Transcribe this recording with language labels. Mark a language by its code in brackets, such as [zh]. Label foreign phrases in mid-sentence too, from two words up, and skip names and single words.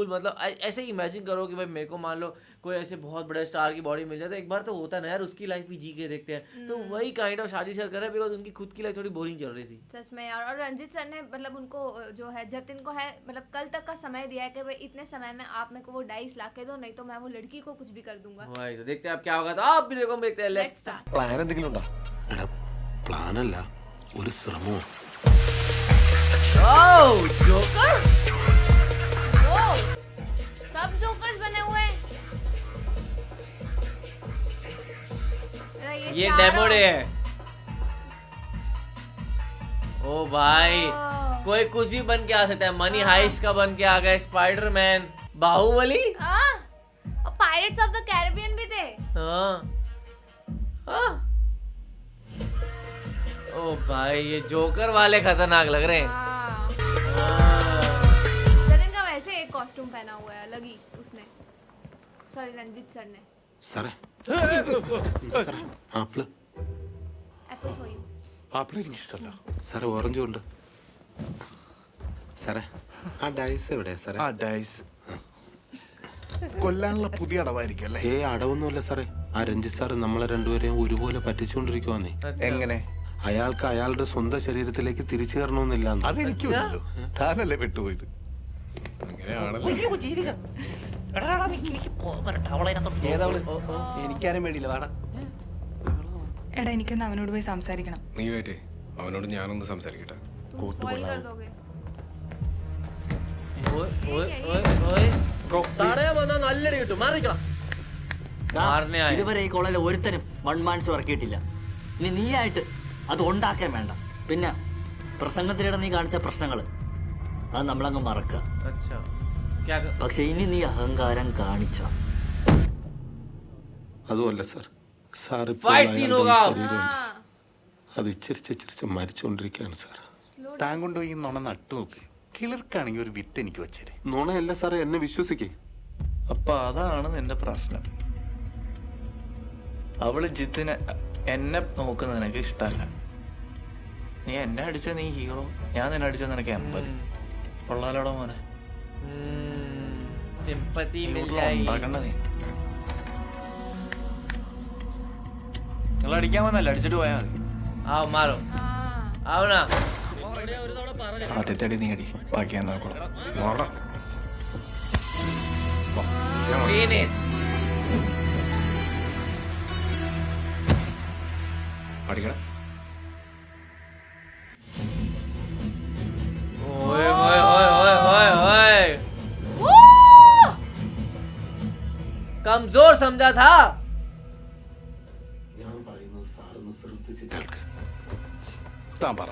[hi] मतलब ऐसे ही इमेजिन करो कि भाई मेरे को मान लो कोई ऐसे बहुत बड़े स्टार की बॉडी मिल जाए तो एक बार तो होता है ना यार, उसकी लाइफ भी जी के देखते हैं। तो वही [en] kind of [hi] शादी सर कर रहे हैं, बिकॉज उनकी खुद की लाइफ थोड़ी बोरिंग चल रही थी सच में यार। और रंजीत सर ने मतलब उनको जो है जतिन को है मतलब कल तक का समय दिया है कि भाई इतने समय में आप मेरे को वो डाइस ला के दो, नहीं तो मैं वो लड़की को कुछ भी कर दूंगा। भाई तो देखते हैं अब क्या होगा, तो आप भी देखो, देखते हैं। [en] Let's start. [ml] പ്ലാൻ എന്തെങ്കിലും ഉണ്ടോ? എടാ പ്ലാനല്ല, ഒരു ശ്രമവും. [hi] ओह जोकर, ओ सब जोकर्स बने हुए हैं। ये डेमो डे है। ओ भाई कोई कुछ भी बन के आ सकता है। मनी हाइस्ट का बन के आ गया, स्पाइडरमैन, बाहुबली, और पायरेट्स ऑफ द कैरिबियन भी थे। हाँ हाँ। ओ भाई ये जोकर वाले खतरनाक लग रहे हैं। जतिन का वैसे एक कॉस्ट्यूम पहना हुआ है अलग ही उसने, सॉरी रंजीत सर ने। [ml] സാറേ സാറേ ആപ്പിള് [en] Apple for you. [ml] ആപ്പിള് എനിക്ക് ഇഷ്ടമല്ല സാറേ, ഓറഞ്ചും ഉണ്ട് സാറേ. ആ ഡൈസ് എവിടെയാ സാറേ? ആ ഡൈസ് കൊല്ലാനുള്ള പുതിയ അടവായിരിക്കും അല്ലേ? അടവൊന്നുമല്ല സാറേ, ആ രഞ്ജിത്ത് സാറ് നമ്മളെ രണ്ടുപേരെയും ഒരുപോലെ പറ്റിച്ചുകൊണ്ടിരിക്കുവാന്നേ. എങ്ങനെ? അയാൾക്ക് അയാളുടെ സ്വന്തം ശരീരത്തിലേക്ക് തിരിച്ചു കയറണമെന്നില്ല. അതെനിക്കുണ്ടല്ലോ, താനല്ലേ പെട്ടുപോയത്. എനിക്കാരും വേണ്ടിയില്ല വാടാ. എടാ എനിക്കൊന്ന് അവനോട് പോയി സംസാരിക്കണം. നീ വേറ്റേ, അവനോട് ഞാനൊന്ന് സംസാരിക്കട്ടെ. [hi] स्पॉइल कर दोगे। ओए ओए ओए ओए [ml] ബ്രോ തടയാൻ വന്നാൽ നല്ലടി കിട്ടും, മാറിക്കണം. [hi] मारने आए। [ml] ഇതുവരെ ഈ കോളേജിൽ ഒരുത്തനും 1 മാൻസ് ഇറക്കിയിട്ടില്ല. ഇനി നീയായിട്ട് അത് ഉണ്ടാക്കാൻ വേണ്ട. പിന്നെ പ്രസംഗത്തിനിടെ നീ കാണിച്ച പ്രശ്നങ്ങൾ അത് നമ്മളങ്ങ് മറക്കുക. [hi] अच्छा क्या [ml] പക്ഷെ ഇനി നീ അഹങ്കാരം കാണിച്ച അതുമല്ല സാർ, സാർ [en] Fight scene [hi] होगा। [ml] അത് ഇച്ചിരിച്ച് മരിച്ചുകൊണ്ടിരിക്കുകയാണ് സാർ. താൻ കൊണ്ടുപോയി നുണ നട്ടു നോക്ക്. കിളിർക്കാണെങ്കിൽ ഒരു വിത്ത് എനിക്ക് വെച്ചേരെ. നുണയല്ല സാറേ, എന്നെ വിശ്വസിക്കേ. അപ്പൊ അതാണ് നിന്റെ പ്രശ്നം. അവള് ജിത്തിനെ എന്നെ നോക്കുന്നത് നിനക്ക് ഇഷ്ടമല്ല. നീ എന്നെ അടിച്ച നീ ഹീറോ, ഞാൻ നിന്നെ അടിച്ച നിനക്ക് 80. കൊള്ളാലോടെ മോനെ, [hi] सिंपैथी मिल जाएगी। [ml] ഉണ്ടാക്കണ്ട നീ. നിങ്ങൾ അടിക്കാൻ വന്നല്ല, അടിച്ചിട്ട് പോയാൽ മതി. [hi] आओ मारो, आओ ना। [ml] ആദ്യത്തെ അടി നീ അടി, ബാക്കി ഞാൻ നോക്കണം. [hi] फिनिश। [ml] അടിക്കണ [hi] ओए ओए ओए ओए ओए ओए कमजोर समझा था। [ml] താൻ പറ.